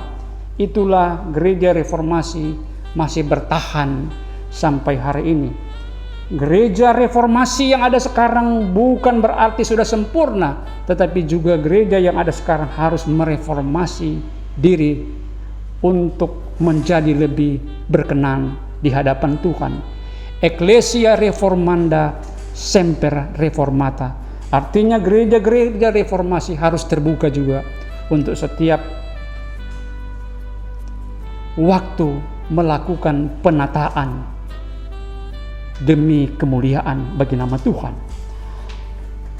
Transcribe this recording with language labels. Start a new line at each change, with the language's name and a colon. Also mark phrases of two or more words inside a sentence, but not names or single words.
Indonesian: Itulah gereja reformasi masih bertahan sampai hari ini. Gereja reformasi yang ada sekarang bukan berarti sudah sempurna, tetapi juga gereja yang ada sekarang harus mereformasi diri untuk menjadi lebih berkenan di hadapan Tuhan.
Latin: Ecclesia reformanda semper reformata.
Indonesian: Artinya gereja-gereja reformasi harus terbuka juga untuk setiap waktu melakukan penataan demi kemuliaan bagi nama Tuhan.